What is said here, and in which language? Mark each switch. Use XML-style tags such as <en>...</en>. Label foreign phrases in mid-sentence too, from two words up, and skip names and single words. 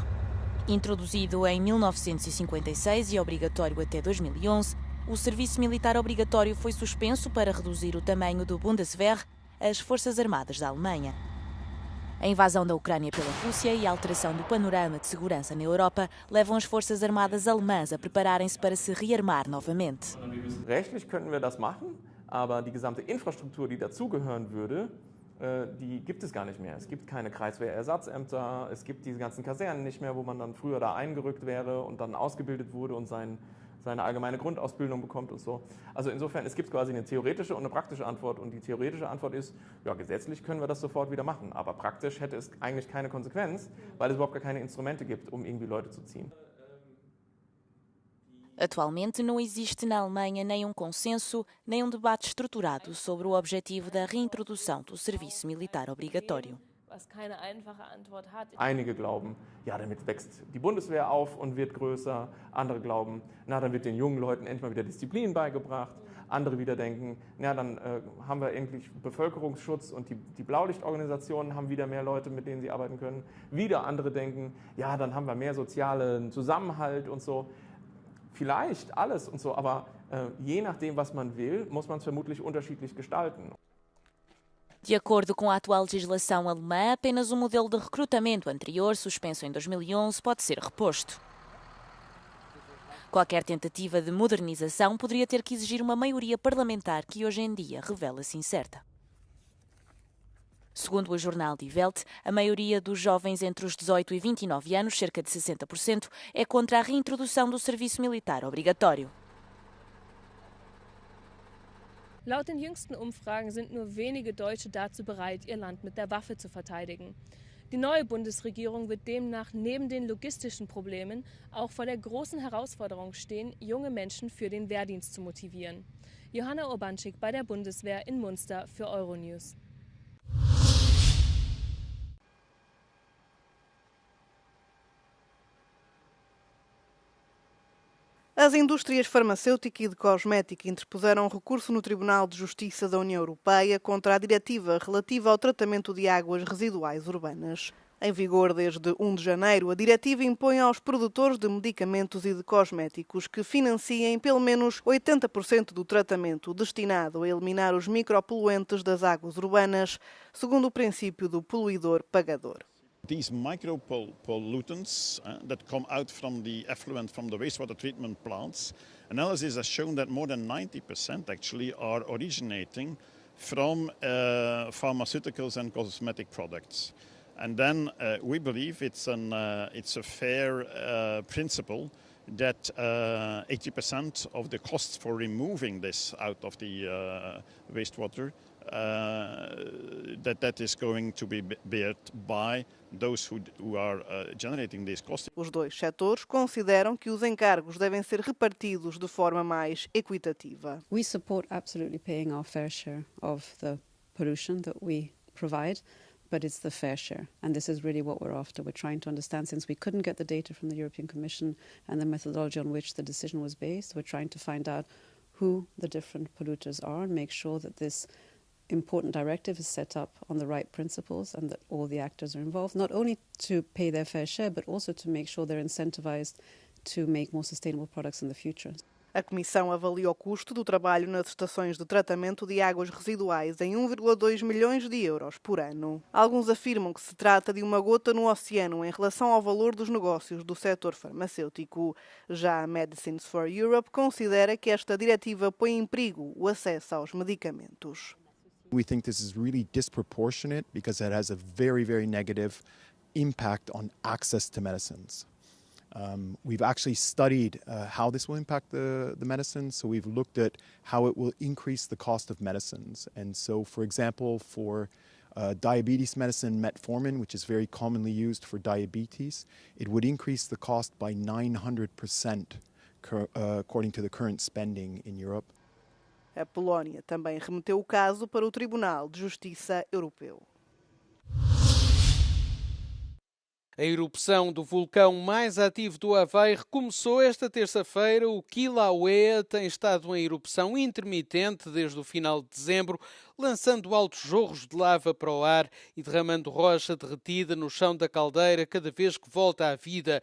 <pt>Introduzido em 1956 e obrigatório até 2011, o serviço militar obrigatório foi suspenso para reduzir o tamanho do Bundeswehr, as Forças Armadas da Alemanha. A invasão da Ucrânia pela Rússia e a alteração do panorama de segurança na Europa levam as Forças Armadas alemãs a prepararem-se para se rearmar novamente.</pt> <de>Rechtlich könnten wir das machen, aber die gesamte Infrastruktur, die dazugehören würde, die gibt es gar nicht mehr. Es gibt keine Kreiswehrersatzämter, es gibt diese ganzen Kasernen nicht mehr, wo man dann früher da eingerückt wäre und dann ausgebildet wurde und seine allgemeine Grundausbildung bekommt und so. Also insofern, es gibt quasi eine theoretische und eine praktische Antwort und die theoretische Antwort ist, ja, gesetzlich können wir das sofort wieder machen, aber praktisch hätte es eigentlich keine Konsequenz, weil es überhaupt gar keine Instrumente gibt, um irgendwie Leute zu ziehen.</de> <pt>Atualmente não existe na Alemanha nem um consenso, nem um debate estruturado sobre o objetivo da reintrodução do serviço militar obrigatório.</pt> <de>Einige glauben, ja, damit wächst die Bundeswehr auf und wird größer. Andere glauben, na, dann wird den jungen Leuten endlich mal wieder Disziplin beigebracht. Andere wieder denken, na, dann haben wir endlich Bevölkerungsschutz und die Blaulichtorganisationen haben wieder mehr Leute, mit denen sie arbeiten können. Wieder andere denken, ja, dann haben wir mehr sozialen Zusammenhalt und so. Vielleicht alles und so, aber je nachdem, was man will, muss man es vermutlich unterschiedlich gestalten.</de> <pt>De acordo com a atual legislação alemã, apenas o modelo de recrutamento anterior, suspenso em 2011, pode ser reposto. Qualquer tentativa de modernização poderia ter que exigir uma maioria parlamentar que hoje em dia revela-se incerta. Segundo o jornal Die Welt, a maioria dos jovens entre os 18 e 29 anos, cerca de 60%, é contra a reintrodução do serviço militar obrigatório.</pt> <de>Laut den jüngsten Umfragen sind nur wenige Deutsche dazu bereit, ihr Land mit der Waffe zu verteidigen. Die neue Bundesregierung wird demnach neben den logistischen Problemen auch vor der großen Herausforderung stehen, junge Menschen für den Wehrdienst zu motivieren. Johanna Urbanczyk bei der Bundeswehr in Munster für Euronews.</de> <pt>As indústrias farmacêutica e de cosmética interpuseram um recurso no Tribunal de Justiça da União Europeia contra a diretiva relativa ao tratamento de águas residuais urbanas. Em vigor desde 1 de janeiro, a diretiva impõe aos produtores de medicamentos e de cosméticos que financiem pelo menos 80% do tratamento destinado a eliminar os micropoluentes das águas urbanas, segundo o princípio do poluidor-pagador.</pt> <en>These micropollutants that come out from the effluent from the wastewater treatment plants, analysis has shown that more than 90% actually are originating from pharmaceuticals and cosmetic products. And then we believe it's a fair principle that 80% of the costs for removing this out of the wastewater that is going to be bared by those who are generating these costs.</en> <pt>Os dois setores consideram que os encargos devem ser repartidos de forma mais equitativa.</pt> <en>We support absolutely paying our fair share of the pollution that we provide, but it's the fair share. And this is really what we're after. We're trying to understand, since we couldn't get the data from the European Commission and the methodology on which the decision was based, we're trying to find out who the different polluters are and make sure that this important directive is set up on the right principles and that all the actors are involved, not only to pay their fair share, but also to make sure they're incentivized to make more sustainable products in the future.</en> <pt>A Comissão avalia o custo do trabalho nas estações de tratamento de águas residuais em 1,2 milhões de euros por ano. Alguns afirmam que se trata de uma gota no oceano em relação ao valor dos negócios do setor farmacêutico. Já a Medicines for Europe considera que esta diretiva põe em perigo o acesso aos medicamentos.</pt> <en>We think this is really disproportionate because it has a very, very negative impact on access to medicines. We've actually studied how this will impact the medicines. So we've looked at how it will increase the cost of medicines. And so, for example, for diabetes medicine, metformin, which is very commonly used for diabetes, it would increase the cost by 900% according to the current spending in Europe.</en> <pt>A Polónia também remeteu o caso para o Tribunal de Justiça Europeu. A erupção do vulcão mais ativo do Havaí recomeçou esta terça-feira. O Kilauea tem estado em erupção intermitente desde o final de dezembro, lançando altos jorros de lava para o ar e derramando rocha derretida no chão da caldeira cada vez que volta à vida.</pt>